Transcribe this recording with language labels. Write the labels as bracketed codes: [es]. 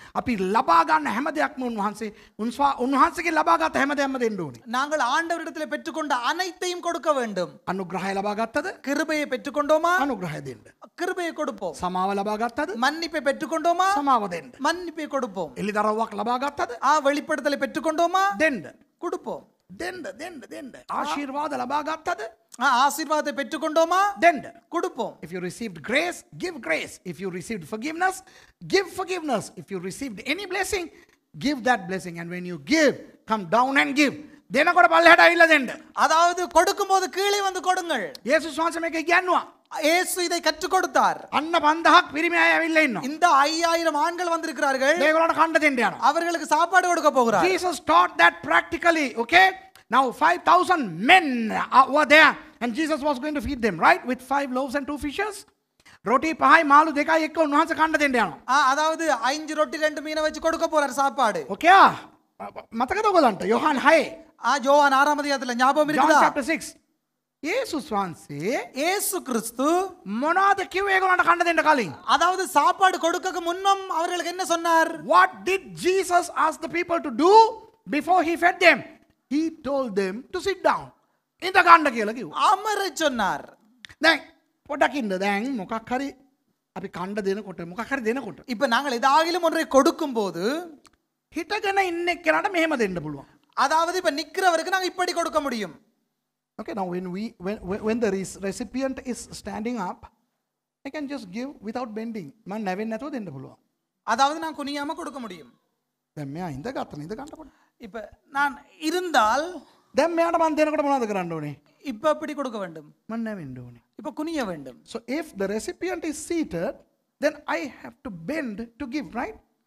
[si] අපි ලබා ගන්න හැම දෙයක්ම උන්වහන්සේගේ ලබා ගත හැම දෙයක්ම දෙන්න ඕනේ. [ta] நாங்கள் ஆண்டவரிடத்தில் பெற்றுக்கொண்ட அனைத்தையும் கொடுக்க வேண்டும். [si] අනුග්‍රහය ලබා ගත්තද? [ta] கிருபையை பெற்றுக்கொண்டோமா? [si] අනුග්‍රහය දෙන්න. [ta] கிருபையை கொடுப்போம். [si] සමාව ලබා ගත්තද? [ta] மன்னிப்பை பெற்றுக்கொண்டோமா? [si] සමාව දෙන්න. [ta] மன்னிப்பை கொடுப்போம். [si] එළිදරව්වක් ලබා ගත්තද? [ta] வெளிப்படுத்தலை பெற்றுக்கொண்டோமா? [si] දෙන්න. [ta] கொடுப்போம். [si] දෙන්න. ආශිර්වාද ලබා ගත්තද? [ta] ஆசீர்வாதத்தை பெற்றுக்கொண்டோமா? [si] දෙන්න. [ta] கொடுப்போம். [en] If you received grace, give grace. If you received forgiveness, give forgiveness. If you received any blessing, give that blessing. And when you give, come down and give. [si] දෙනකොට පල්ලෙහාට ඇවිල්ලා දෙන්න. [ta] அதாவது கொடுக்கும்போது கீழே வந்து கொடுங்கள். [si] යේසුස් වහන්සේ මේක කියනවා. [ta] இயேசு இதை கற்றுக் கொடுத்தார். [si] අන්න 5000ක් පිරිමි අය ඇවිල්ලා ඉන්නවා. [ta] இந்த 5000 ஆண்கள் வந்திருக்கிறார்கள். [si] මේගොල්ලන්ට කන්න දෙන්න යනවා. [ta] அவர்களுக்கு சாப்பாடு கொடுக்க போகிறார். [en] Jesus taught that practically, okay? Now 5,000 men were there and Jesus was going to feed them, right? With 5 loaves and 2 fishes. [si] රොටි 5යි මාළු 2යි එක්ක උන්වහන්සේ කන්න දෙන්න යනවා. [ta] அதாவது 5 ரொட்டி 2 மீனை வச்சு கொடுக்க போறார் சாப்பாடு. [si] Okay? මතකද ඔයගලන්ට? යෝහන් 6. [ta] யோவான் 6ஆம் அதிகாரத்துல ஞாபகம் [en] John [ta] இருக்குதா? [si] chapter 6. යේසුස් වහන්සේ [ta] இயேசு கிறிஸ்து [si] මොනවද කිව්වේ ඒගොල්ලන්ට කන්න දෙන්න කලින්? [ta] அதாவது சாப்பாடு கொடுக்க முன்னம் அவர்களுக்கு என்ன சொன்னார்? [en] What did Jesus ask the people to do before he fed them? He told them to sit down. ඉඳ ගන්න කියලා කිව්වා. [ta] அமர சொன்னார். [si] දැන් පොඩක් ඉන්න. දැන් මොකක් හරි අපි කන්න දෙනකොට මොකක් හරි දෙනකොට [ta] இப்ப நாங்கள் ஏதாகிலும் ஒன்றை கொடுக்கும்போது [si] හිටගෙන ඉන්න එක්කනට මෙහෙම දෙන්න පුළුවන්. [ta] அதாவது இப்ப நிக்கிறவருக்கு நாங்க இப்படி கொடுக்க முடியும். [en] Okay, now when the recipient is standing up, I can just give without bending. [si] මම නැවෙන්නේ නැතුව දෙන්න පුළුවන්. [ta] அதாவது நான் குனியாம கொடுக்க முடியும். [si] දැන් මෙයා ඉඳ ගන්නකොට [ta] இப்ப நான் இருந்தால் [si] දැන් මෙයාට මම දෙනකොට මොනවද කරන්න ඕනේ? [ta] இப்ப எப்படி கொடுக்க வேண்டும்? [si] මම නැවෙන්න ඕනේ. [ta] இப்ப குனிய வேண்டும். [en] So if the recipient is seated, then I have to bend to give, right?